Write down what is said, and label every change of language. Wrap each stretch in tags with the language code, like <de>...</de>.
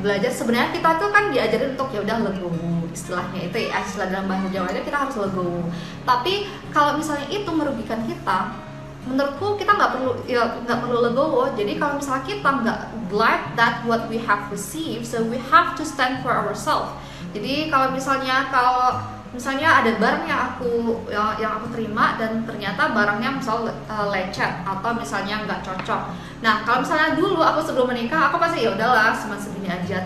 <id>Belajar sebenarnya kita tuh kan diajarin untuk ya udah legowo, istilahnya itu ya, istilah dalam bahasa Jawa itu kita harus legowo. Tapi kalau misalnya itu merugikan kita, menurutku kita nggak perlu legowo. Jadi kalau misalnya kita nggak</id> <en>glad that what we have received, so we have to stand for ourselves.</en> <id>Jadi kalau misalnya ada barang yang aku terima dan ternyata barangnya misalnya lecet atau misalnya nggak cocok. Nah, kalau misalnya dulu aku sebelum menikah, aku pasti ya udahlah cuma segini aja.</id>